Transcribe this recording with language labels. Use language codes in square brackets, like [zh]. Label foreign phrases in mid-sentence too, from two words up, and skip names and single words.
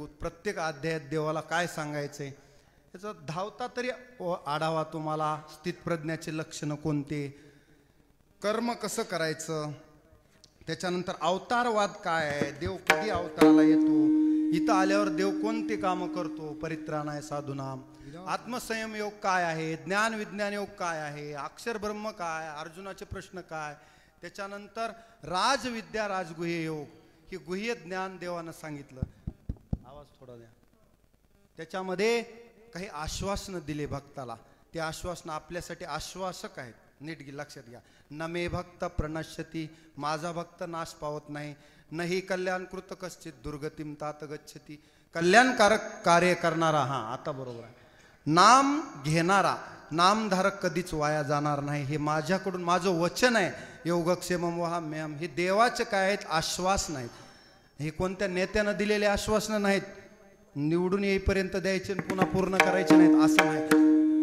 [mr] प्रत्येक अध्यायात देवाला काय सांगायचंय याचा धावता तरी आढावा तुम्हाला. स्थितप्रज्ञाचे लक्षणं कोणते, कर्म कसं करायचं, त्याच्यानंतर अवतारवाद काय आहे, देव कधी अवताराला येतो, इथं आल्यावर देव कोणते कामं करतो, [sa] परित्राणाय साधूनाम, [mr] आत्मसंयम योग काय आहे, ज्ञान विज्ञान योग काय आहे, अक्षर ब्रह्म काय, अर्जुनाचे प्रश्न काय, त्याच्यानंतर राजविद्या राजगुह्य योग, हे गुह्य ज्ञान देवानं सांगितलं. आवाज थोडा द्या. त्याच्यामध्ये काही आश्वासनं दिले भक्ताला. ते आश्वासनं आपल्यासाठी आश्वासक आहेत. नीट लक्षात घ्या. [sa] न मे भक्त प्रणश्यती, [mr] माझा भक्त नाश पावत नाही. [sa] नाही कल्याणकृत कश्चित दुर्गतीम तात गच्छती, [mr] कल्याणकारक कार्य करणारा. हा आता बरोबर आहे. नाम घेणारा, नामधारक कधीच वाया जाणार नाही. हे माझ्याकडून माझं वचन आहे. [sa] योगक्षेमम वहाम्यहम, [mr] हे देवाचे काय आहेत, आश्वास नाहीत. हे कोणत्या नेत्यानं दिलेले आश्वासनं नाहीत. निवडून येईपर्यंत द्यायचे पुन्हा पूर्ण करायचे नाहीत असं नाही.